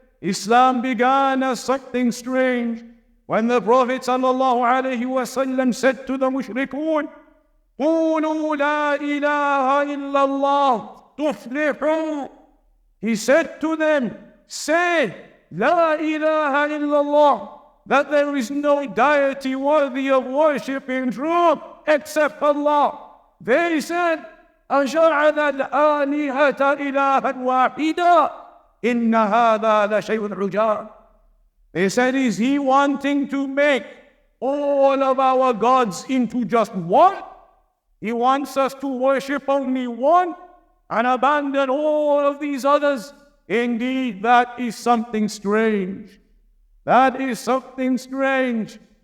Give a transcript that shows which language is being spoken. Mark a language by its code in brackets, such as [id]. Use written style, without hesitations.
[en] Islam began as something strange. When the Prophet ﷺ said to the mushrikun, [ar] قُولُوا لَا إِلَهَ إِلَّا اللَّهُ تُفْلِحُوا. [en] He said to them, say, [ar] La ilaha illallah, [en] that there is no deity worthy of worship in truth except Allah. They said, [ar] أَجَعَلَ الْآلِهَةَ إِلَهًا وَاحِدًا إِنَّ هَذَا لَشَيْءٌ عُجَابٌ. [en] They said, is he wanting to make all of our gods into just one? He wants us to worship only one and abandon all of these others. Indeed, that is something strange. That is something strange.